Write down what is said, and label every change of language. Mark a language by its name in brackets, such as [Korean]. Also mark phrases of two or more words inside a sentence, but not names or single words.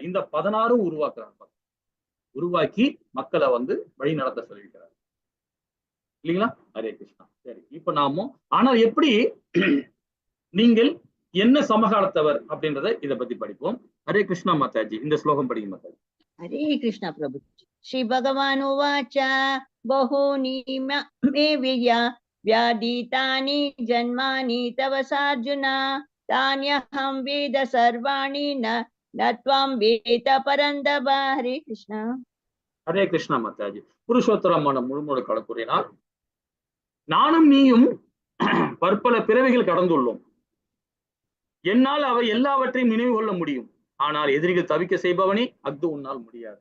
[Tamil] இந்த 16 உருவாக்குறார். உருவாக்கி மக்களை வந்து வழி நடத்த சொல்லியிருக்கிறார் இல்லைங்களா. ஹரே கிருஷ்ணா. சரி, இப்ப நாம ஆனா எப்படி நீங்கள் என்ன சமகாலத்தவர் அப்படின்றத இதை பத்தி படிப்போம். ஹரே கிருஷ்ணா மாதாஜி, இந்த ஸ்லோகம் படிங்க மாதாஜி. [Hindi] हरे कृष्ण प्रभु। [Sanskrit] श्री भगवान उवाच बहूनि मे व्याधीतानि जन्मानि तव सार्जुन तान्यहं वेद सर्वाणि न त्वं वेद परन्तप। [Hindi] हरे कृष्ण. [Tamil] ஹரே கிருஷ்ணா மாதாஜி. புருஷோத்தரமான முழுமுழு கூறினார், நானும் நீயும் பற்பல பிறவிகள் கடந்துள்ளோம். என்னால் அவை எல்லாவற்றையும் நினைவு கொள்ள முடியும். ஆனால் எதிரிகள் தவிக்க செய்பவனே அஃது உன்னால் முடியாது.